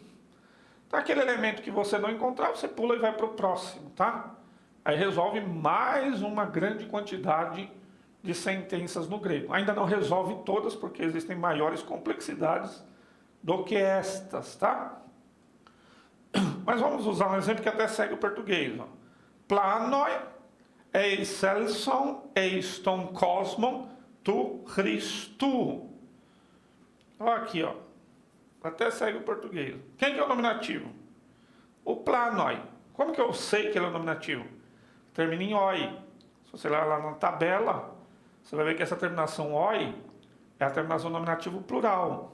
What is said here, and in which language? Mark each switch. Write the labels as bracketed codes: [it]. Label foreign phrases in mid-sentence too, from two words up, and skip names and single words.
[pt] Então, aquele elemento que você não encontrar, você pula e vai para o próximo, tá? Aí resolve mais uma grande quantidade de sentenças no grego. Ainda não resolve todas, porque existem maiores complexidades do que estas, tá? Mas vamos usar um exemplo que até segue o português. Ó. [el] πλάνοι, ἐξῆλθον, εἰς τὸν κόσμον, τοῦ Χριστοῦ. [pt] Olha aqui, ó. Até segue o português. Quem que é o nominativo? O planoi. Como que eu sei que ele é o nominativo? Termina em oi. Se você olhar lá na tabela, você vai ver que essa terminação oi é a terminação nominativo plural.